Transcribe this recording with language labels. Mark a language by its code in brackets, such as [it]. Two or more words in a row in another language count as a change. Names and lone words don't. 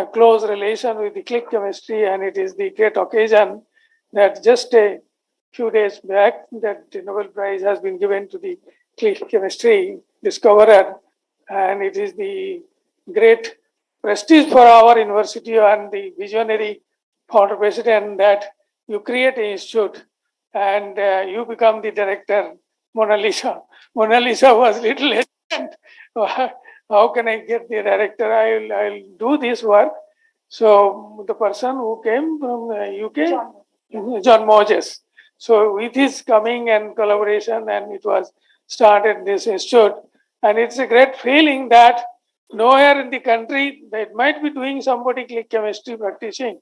[en] close relation with the click chemistry, and it is the great occasion that just a few days back that the Nobel Prize has been given to the click chemistry discoverer, and it is the great prestige for our university and the visionary founder president that you create an institute and you become the director. Mona Lisa. Mona Lisa was little hesitant. How can I get the director? I'll do this work. So the person who came from UK, John Moses. So with his coming and collaboration, and it was started this institute, and it's a great feeling that nowhere in the country that might be doing somebody click chemistry practicing.